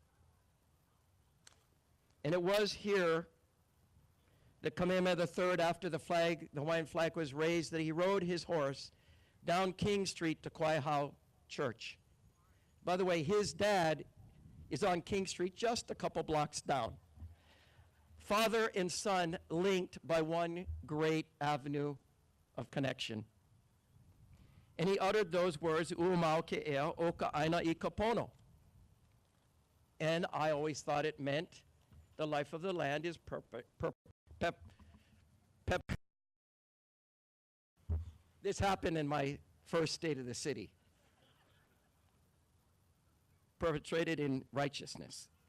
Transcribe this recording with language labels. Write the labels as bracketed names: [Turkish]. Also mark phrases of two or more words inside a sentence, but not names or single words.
[English] And it was here that Kamehameha III, after the Hawaiian flag was raised, that he rode his horse down King Street to Kaiahau Church. By the way, his dad is on King Street, just a couple blocks down. Father and son linked by one great avenue of connection. And he uttered those words, [Hawaiian] "Uumau ke ea o ka aina I kapono." [English] And I always thought it meant the life of the land is This happened in my first State of the City. Perpetrated in righteousness.